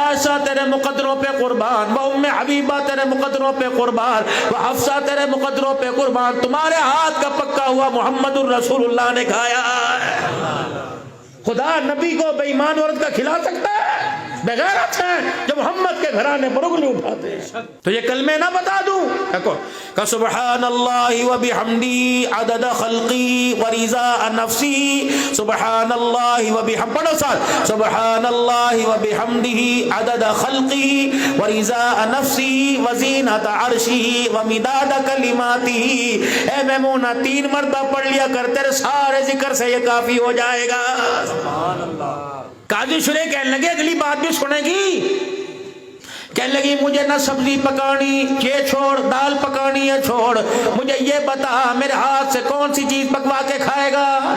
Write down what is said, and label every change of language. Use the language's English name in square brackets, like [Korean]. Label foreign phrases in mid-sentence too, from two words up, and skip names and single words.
[Urdu] واسا تیرے مقدروں پہ قربان, و ام حبیبہ تیرے مقدروں پہ قربان، وہ حفصہ تیرے مقدروں پہ قربان، تمہارے ہاتھ کا پکا ہوا محمد الرسول اللہ نے کھایا ہے۔ خدا نبی کو بے ایمان عورت کا کھلا سکتا ہے؟ بغیرت ہے جو محمد کے گھرانے پر انگلی اٹھاتے ہیں۔ تو یہ کلمے نہ بتا دوں کہ [Arabic] سبحان اللہ و بحمدی عدد خلقی و رضا نفسی، سبحان اللہ و بحمدی، [Urdu] پڑھو ساتھ، [Arabic] سبحان اللہ و بحمدی عدد خلقی و رضا نفسی و زینت عرشی و مداد کلماتی۔ [Urdu] اے میمونہ 3 مرتبہ پڑھ لیا کر، تیرے سارے ذکر سے یہ کافی ہو جائے گا۔ [Arabic] سبحان اللہ۔ [Urdu] قاضی شریح کہنے لگے اگلی بات بھی سنے گی، کہنے لگی مجھے نہ سبزی پکانی یہ چھوڑ، دال پکانی ہے چھوڑ، مجھے یہ بتا میرے ہاتھ سے کون سی چیز پکوا کے کھائے گا؟